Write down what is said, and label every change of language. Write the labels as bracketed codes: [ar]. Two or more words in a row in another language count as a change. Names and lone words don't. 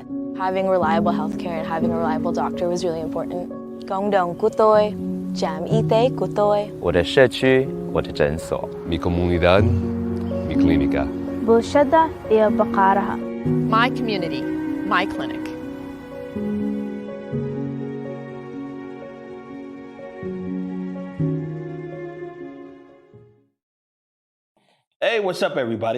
[en] Having reliable healthcare and having a reliable doctor was really important. [vi] Cộng đồng của tôi, trạm y tế của tôi. [zh] 我的社区，我的诊所。 [es] Mi comunidad, mi clínica. [so] bulshada iyo baqaaraha. [en] My community, my clinic. Hey, what's up, everybody?